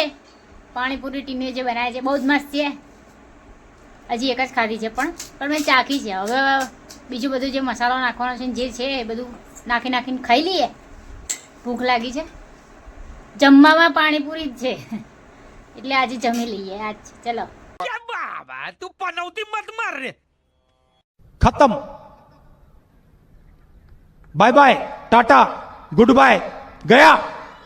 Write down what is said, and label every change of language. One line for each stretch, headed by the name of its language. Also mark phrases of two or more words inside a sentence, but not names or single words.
Gujarati: પાણીપુરી ટીમે જે બનાવે છે બહુ જ મસ્ત છે. હજી એક જ ખાધી છે પણ મેં ચાખી છે. હવે બીજું બધું જે મસાલો નાખવાનો છે જે છે એ બધું નાખીને ખાઈ લઈએ. ભૂખ લાગી છે. જમવામાં પાણીપુરી જ છે એટલે આજે જમી લઈએ આજ. ચલો
Hindi: बाबा तू पनौती मत मार रे. खत्म.
English: bye bye tata good bye गया.